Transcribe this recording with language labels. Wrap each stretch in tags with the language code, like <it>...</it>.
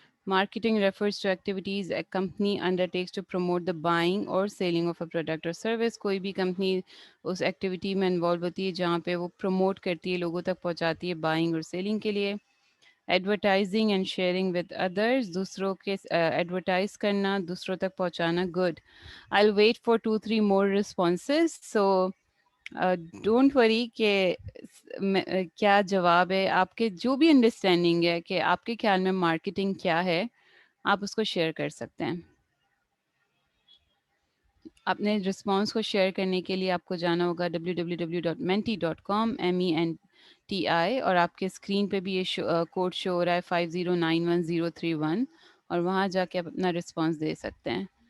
<en>Marketing refers to activities a company undertakes to promote the buying or selling of a product or service.</en> <hi>कोई भी company उस activity में involve होती है जहाँ पे वो promote करती है, लोगों तक पहुँचाती है buying और selling के लिए.</hi> <en>Advertising and sharing with others,</en> <hi>दूसरों के advertise करना, दूसरों तक पहुँचाना.</hi> <en>Good. I'll wait for 2-3 more responses.</en> <hi>So</hi> <en>don't worry</en> <hi>कि क्या जवाब है आपके, जो भी अंडरस्टैंडिंग है कि आपके ख्याल में मार्केटिंग क्या है, आप उसको शेयर कर सकते हैं. अपने रिस्पॉन्स को शेयर करने के लिए आपको जाना होगा www.menti.com MENTI, और आपके स्क्रीन पे भी ये कोड शो हो रहा है 50911031, और वहाँ जाके आप अपना रिस्पॉन्स दे सकते हैं.</hi>